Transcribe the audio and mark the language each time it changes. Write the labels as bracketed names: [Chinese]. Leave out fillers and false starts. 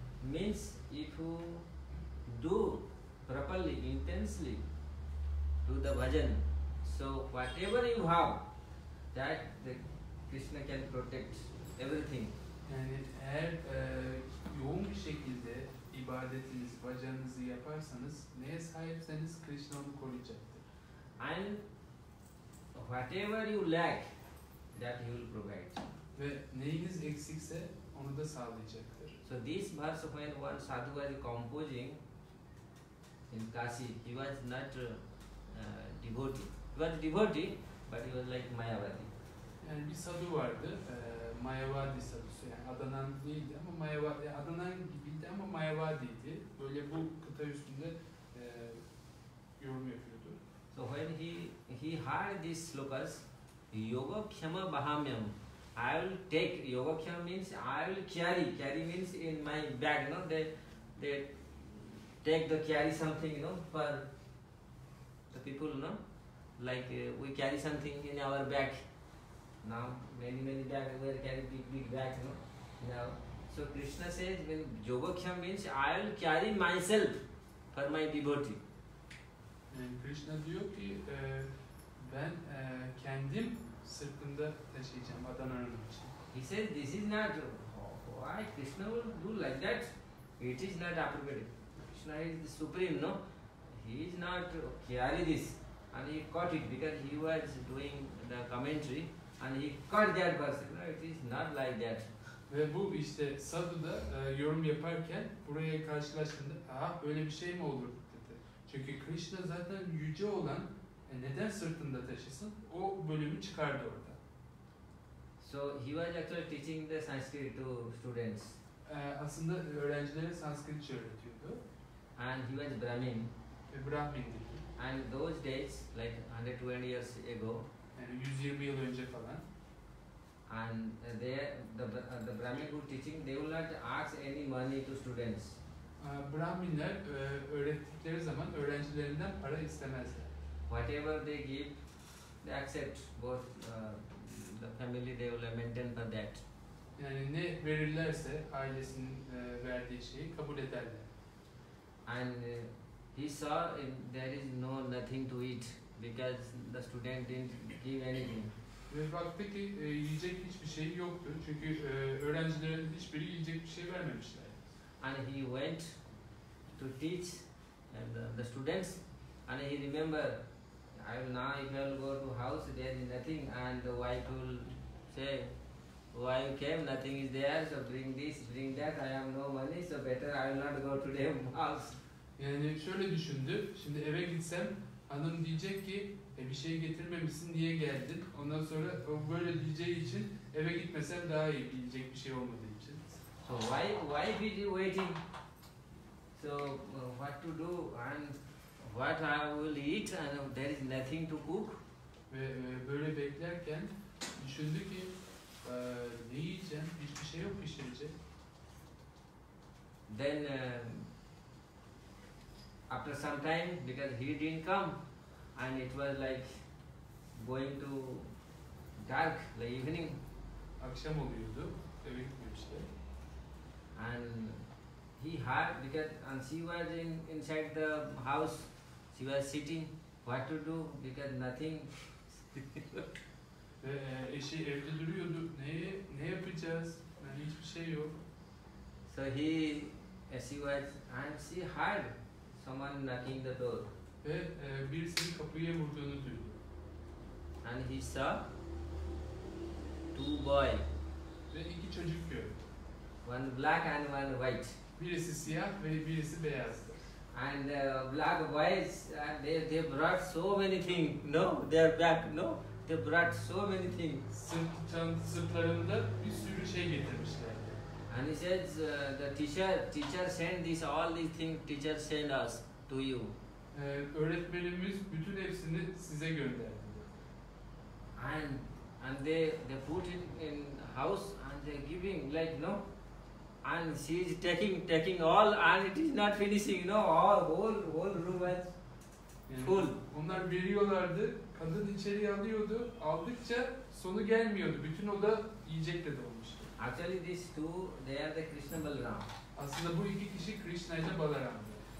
[English] means if you do properly, intensely, do the bhajan, so whatever you have, that the Krishna can protect everything. [Turkish] Yani eğer yoğun bir şekilde ibadetiniz, bhajanınızı yaparsanız, neye sahipseniz Krishna onu koruyacaktır. [English] And whatever you lack, that he will provide. [Turkish] Ve neyiniz eksikse onu da sağlayacaktır. [English] So this verse, when one sadhu was composing in Kashi, he was not devotee. He was devotee, but he was like Mayavadi. [Turkish] Yani bir sadhu vardı, Mayavadi sadhusu, yani Adanan değildi ama Mayavadi, Adanan gibiydi ama Mayavadi'ydi. Böyle bu kıta üstünde yorum yapıyordu. [English] So when he heard these slokas, yoga kshama bahamyam, I will take, yoga kshama means I will carry means in my bag, they take the carry something, for the people, like we carry something in our bag. Now many bags, we carry big bags, now. So Krishna says, when Yogaksha means I will carry myself for my devotee. [Turkish] Yani Krishna diyor ki ben kendim sırtımda taşıyacağım Adana'nın için. [English] He says this is not, why Krishna will do like that? It is not appropriate. Krishna is the supreme, no? He is not carry this. And he caught it because he was doing the commentary and he caught that verse. No, it is not like that. [Turkish] Ve bu işte sadhu da yorum yaparken buraya karşılaştığında böyle bir şey mi olur dedi. Çünkü Krishna zaten yüce olan neden sırtında taşısın? O bölümü çıkardı orada. [English] So he was actually teaching the Sanskrit to students. [Turkish] Aslında öğrencilere Sanskritçe öğretiyordu. [English] And he was Brahmin. [Turkish] Ve Brahmin'di. [English] And those days, like 120 years ago, [Turkish] Yani 120 yıl önce falan. [English] and the Brahmin who teaching, they will not ask any money to students. [Turkish] Brahminler öğrettikleri zaman öğrencilerinden para istemezler. [English] Whatever they give, they accept. Both the family, they will maintain for that. [Turkish] Yani ne verirlerse ailesinin verdiği şeyi kabul ederler. [English] And he saw there is nothing to eat because the student didn't give anything. [Turkish] Ve baktı ki yiyecek hiçbir şey yoktu. Çünkü öğrencilerin hiçbiri yiyecek bir şey vermemişler. [English] And he went to teach and the students, and he remember, now if I will go to house, there is nothing, and the wife will say, why you came, nothing is there, so bring this, bring that, I have no money, so better I will not go to their house. [Turkish] Yani şöyle düşündü, şimdi eve gitsem hanım diyecek ki bir şey getirmemişsin, niye geldin? Ondan sonra o böyle diyeceği için eve gitmesem daha iyi, yiyecek bir şey olmadığı için. [English] So why be waiting? So what to do and what I will eat, and there is nothing to cook. [Turkish] Ve böyle beklerken düşündü ki ne yiyeceğim, hiçbir şey yok pişirecek. [English] Then after some time, because he didn't come, and it was like going to dark, like evening, [Turkish] Akşam oluyordu, eve gitmemişler. [English] and he heard, because and she was inside the house, she was sitting, what to do, because nothing. [Turkish] Ve eşi evde duruyordu, ne yapacağız, yani hiçbir şey yok. [English] So she was, and she heard someone knocking the door, [Turkish] Ve birisinin kapıya vurduğunu duydu. [English] and he saw two boys, [Turkish] Ve iki çocuk gördü. [English] one black and one white. [Turkish] Birisi siyah ve birisi beyazdı. [English] And black boys, they brought so many things. No, they are back. No, they brought so many things. [Turkish] Sırtlarında bir sürü şey getirmişlerdi. [English] And he says, the teacher sent all these things. Teacher sent us to you. [Turkish] Öğretmenimiz bütün hepsini size gönderdi. [English] And they put it in house and they giving like and she is taking all, and it is not finishing. All whole room was full. [Turkish] Onlar veriyorlardı, kadın içeri alıyordu, aldıkça sonu gelmiyordu. Bütün oda yiyecekle dolmuştu. [English] Actually, these two, they are the Krishna Balaram. [Turkish] Aslında bu iki kişi Krishna ile Balaram'dı.